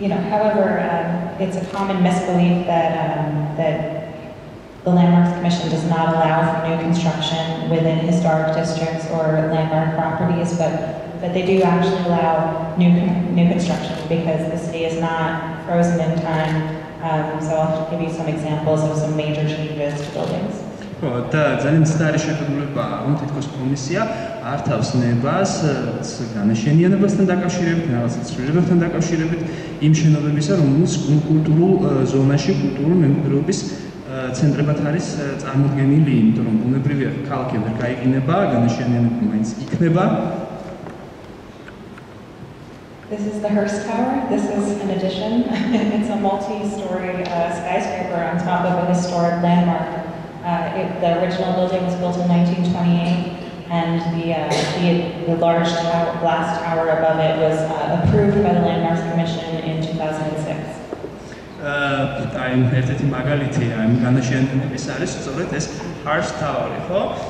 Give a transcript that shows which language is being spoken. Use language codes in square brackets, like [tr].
[en] However, it's a common misbelief that the Landmarks Commission does not allow for new construction within historic districts or landmark properties, but they do actually allow new construction because the city is not frozen in time. So I'll give you some examples of some major changes to buildings. [ka] და ძალიან მცდარი შეხედულება, რომ თითქოს კომისია არ თავს ნებას განაშენიანებასთან დაკავშირებით, რაღაცა ცვლილებებთან დაკავშირებით იმ შენობებისა, რომელიც კულტურულ ზონაში, კულტურული მემკვიდრეობის ცენტრებად არის წარმოდგენილი, იმიტომ რომ ბუნებრივია ქალაქი ვერ გაიყინება, განაშენიანება მაინც იქნება. [en] This is the Hearst Tower. This is an addition. It's a multi-story skyscraper on top of a historic landmark. The original building was built in 1928, and the large glass tower above it was approved by the Landmarks Commission in 2006. [ka] I'm ერთ-ერთი მაგალითი ამ განაშენების არის სწორედ ეს Hearst Tower-ი, ხო?